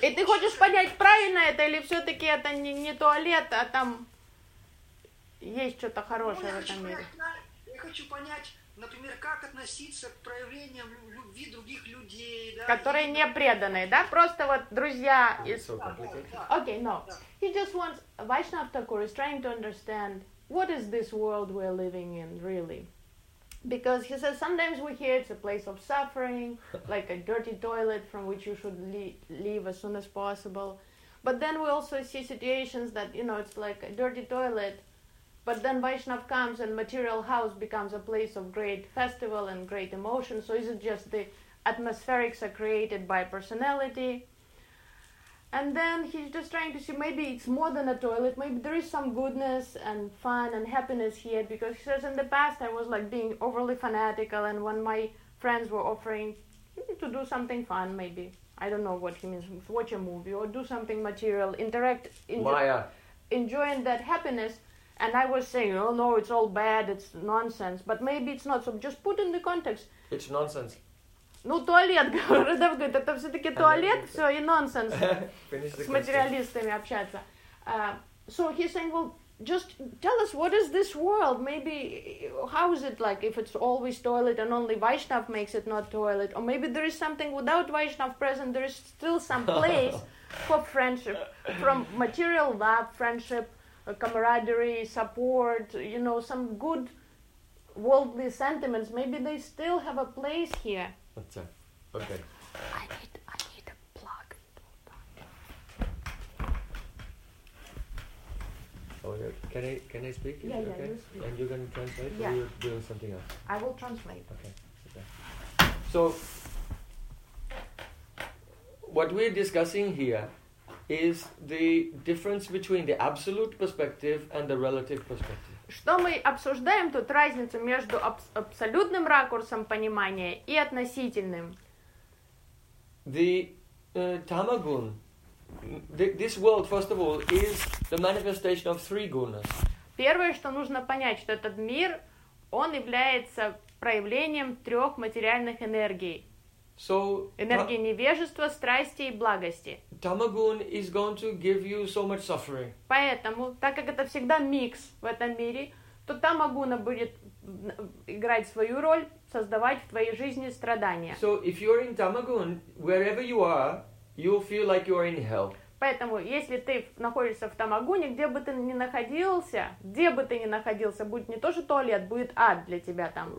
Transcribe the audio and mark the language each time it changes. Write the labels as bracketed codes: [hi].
[ru] И ты хочешь понять, правильно это, или все-таки это не туалет, а там есть что-то хорошее, ну, в этом мире. Я хочу понять, например, как относиться к проявлениям любви других людей, да? Которые не преданные, да? Просто вот друзья. [en] Okay, no. He just wants Vaishnav Thakur is trying to understand what is this world we're living in really, because he says sometimes we hear it's a place of suffering, like a dirty toilet from which you should leave as soon as possible, but then we also see situations that, you know, it's like a dirty toilet. But then Vaishnav comes and material house becomes a place of great festival and great emotion. So is it just the atmospherics are created by personality? And then he's just trying to see maybe it's more than a toilet. Maybe there is some goodness and fun and happiness here. Because he says in the past I was like being overly fanatical. And when my friends were offering to do something fun, maybe. I don't know what he means. Watch a movie or do something material. Interact. Enjoying that happiness. And I was saying, oh no, it's all bad, it's nonsense. But maybe it's not. So just put in the context. It's nonsense. [ru] Ну, туалет, Радов говорит, это все-таки туалет, все, и нонсенс с материалистами общаться. [en] So he's saying, well, just tell us, what is this world? Maybe, how is it like, if it's always toilet and only Vaishnav makes it not toilet? Or maybe there is something without Vaishnav present, there is still some place for friendship, from material love, friendship, camaraderie, support, you know, some good worldly sentiments. Maybe they still have a place here. Okay. I need a plug. Oh, yeah. Can I speak? Yeah, okay. You speak. And you can translate, yeah. Or you're doing something else? I will translate. Okay. So, what we're discussing here is the difference between the absolute perspective and the relative perspective. [ru] Что мы обсуждаем тут? Разницу между абсолютным ракурсом понимания и относительным. [en] The tamagun, this world, first of all, is the manifestation of three gunas. [ru] Первое, что нужно понять, что этот мир, он является проявлением трех материальных энергий. [en] So, [ru] энергии невежества, страсти и благости. [en] Tamagun is going to give you so much suffering. [ru] Поэтому, так как это всегда микс в этом мире, то тамагуна будет играть свою роль, создавать в твоей жизни страдания. [en] So if you're in tamagun, wherever you are, you'll feel like you're in hell. [ru] Поэтому, если ты находишься в тамагуне, где бы ты ни находился, будет не то что туалет, будет ад для тебя там.